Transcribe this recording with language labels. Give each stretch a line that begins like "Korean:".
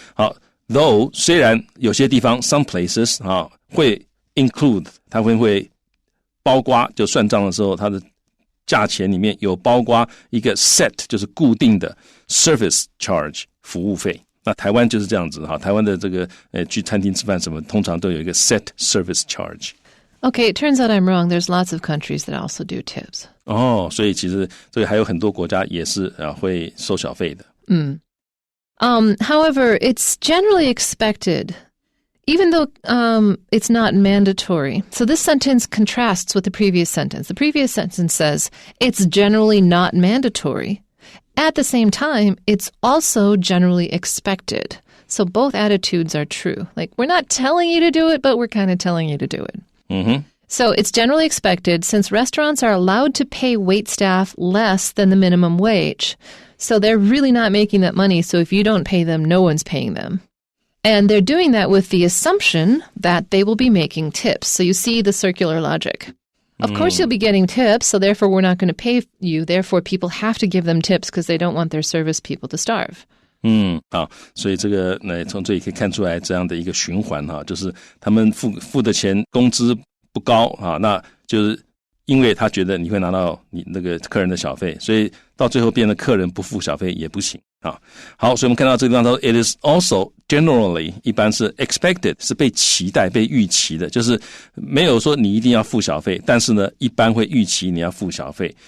Chinese: 好 though 虽然有些地方
English: some places
Chinese: 啊会 include 它会包括，就算账的时候它的价钱里面有包括一个 set 就是固定的 service charge 服务费，那台湾就是这样子哈，台湾的这个去餐厅吃饭什么通常都有一个 set service charge。
English: Okay, it turns out I'm wrong. There's lots of countries that also do tips.
Chinese: 所以其实这个还有很多国家也是会收小费的。
English: However, it's generally expected, even though it's not mandatory. So this sentence contrasts with the previous sentence. The previous sentence says, it's generally not mandatory. At the same time, it's also generally expected. So both attitudes are true. Like, we're not telling you to do it, but we're kind of telling you to do it. Mm-hmm. So it's generally expected since restaurants are allowed to pay waitstaff less than the minimum wage. So they're really not making that money. So if you don't pay them, no one's paying them. And they're doing that with the assumption that they will be making tips. So you see the circular logic. Of course, you'll be getting tips, so therefore we're not going to pay you. Therefore, people have to give them tips because they don't want their service people to starve.
Chinese: 好，所以这个从这里可以看出来这样的一个循环哈，就是他们付的钱工资不高啊，那就是因为他觉得你会拿到你那个客人的小费，所以到最后变得客人不付小费也不行啊。好，所以我们看到这个地方说 ，
English: it is also generally
Chinese: 一般是 expected 是被期待、被预期的，就是没有说你一定要付小费，但是呢，一般会预期你要付小费。